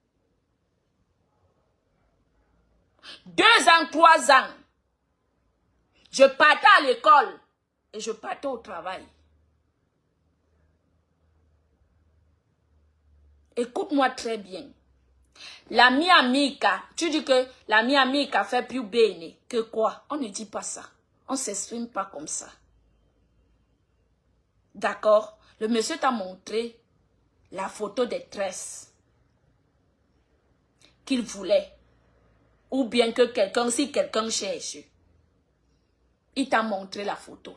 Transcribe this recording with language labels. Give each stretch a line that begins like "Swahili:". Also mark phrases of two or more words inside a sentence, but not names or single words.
French: 2 ans, 3 ans, je partais à l'école et je partais au travail. Écoute-moi très bien.
Italian: La mia amica,
French: tu dis que
Italian: la mia amica
French: fait plus bene que quoi? On ne dit pas ça. On ne s'exprime pas comme ça. D'accord? Le monsieur t'a montré la photo des tresses qu'il voulait. Ou bien que quelqu'un, si quelqu'un cherche, il t'a montré la photo.